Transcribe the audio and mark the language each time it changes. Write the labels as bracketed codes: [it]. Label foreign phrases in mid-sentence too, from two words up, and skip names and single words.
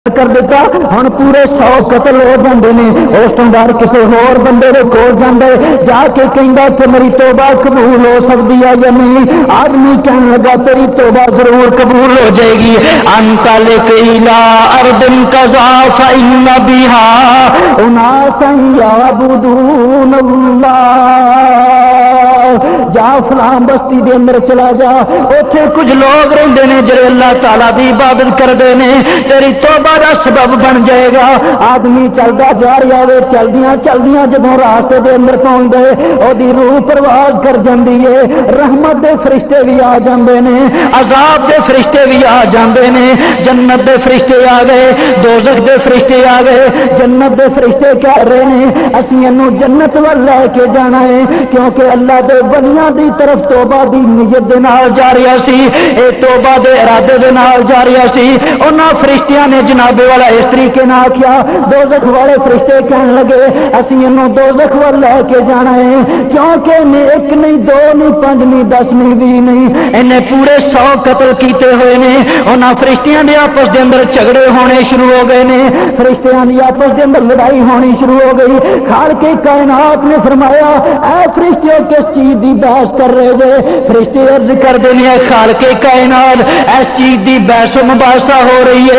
[pa] کر دیتا ہن پورے 100 قتل ہو جاندے نے. اس تو بعد کسی ہور بندے دے کول جاندا ہے جا کے کہندا کہ [ur] میری توبہ قبول ہو سکتی ہے یا نہیں. آدمی کہنے لگا تیری توبہ ضرور قبول ہو جائے گی. [ar] انت لک الى ارض کذا فإن بها اناسا یعبدون اللہ. [pa] جا فلاں بستی دے اندر چلا جا, اوتھے کچھ لوگ رہندے نے جڑے اللہ تعالی دی عبادت کردے نے, تیری توبہ دا سبب بن جائے گا. [ur] آدمی چلدا جا رہا ہے, [pa] چلدیاں چلدیاں جدوں راستے دے اندر پہنچ دے او دی روح پرواز کر جاندی ہے. رحمت دے فرشتے بھی آ جاندے نے, عذاب دے فرشتے بھی آ جاندے نے. جنت دے فرشتے آ گئے, دوزخ دے فرشتے آ گئے. جنت دے فرشتے کہہ رہے نے اسی انو جنت ول لے کے جانا ہے, کیونکہ اللہ دے بنیاں دی طرف توبہ دی نیت دے نال جا رہا سی, اے توبہ دے ارادے دے نال جا رہا سی. انہاں فرشتیاں نے جناب والا اس طریقے نہ کیا. دوزخ والے فرشتے کہنے لگے اسی انو دوزخ ول لے کے جانا ہے, کیونکہ نے ایک نہیں دو نہیں پانچ نہیں 10 نہیں 20 نہیں انہیں پورے 100 قتل کیتے ہوئے نے. انہاں فرشتیاں دے آپس دے اندر جھگڑے ہونے شروع ہو گئے نے, فرشتیاں دی آپس دے اندر لڑائی ہونی شروع ہو گئی. خالق کائنات نے فرمایا اے فرشتیوں کس چیز دی بحث کر رہے جے؟ فرشتے عرض کر دینی ہے خالق کائنات اس چیز دی بحث و مباحثہ ہو رہی ہے.